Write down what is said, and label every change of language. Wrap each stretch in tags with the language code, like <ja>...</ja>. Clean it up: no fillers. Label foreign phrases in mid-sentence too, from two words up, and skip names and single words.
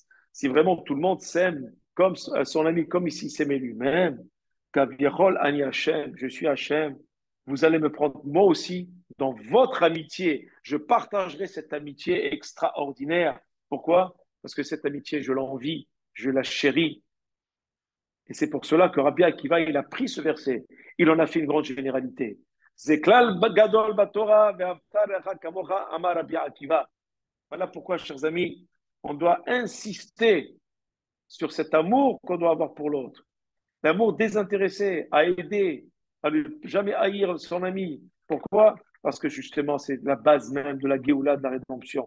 <fr>Si vraiment tout le monde s'aime comme son ami, comme ici s'aimait lui-même,</fr> <he>כביכול אני השם,</he> <fr>je suis Hashem, vous allez me prendre moi aussi dans votre amitié. Je partagerai cette amitié extraordinaire. Pourquoi? Parce que cette amitié, je l'envie, je la chéris. Et c'est pour cela que Rabbi Akiva, il a pris ce verset. Il en a fait une grande généralité.</fr> <he>זה כלל גדול בתורה ואהבת לך כמוך אמר רבי עקיבא.</he> <fr>Voilà pourquoi, chers amis, on doit insister sur cet amour qu'on doit avoir pour l'autre. L'amour désintéressé, à aider, à ne jamais haïr son ami. Pourquoi? Parce que justement, c'est la base même de la Géoula, de la rédemption.</fr>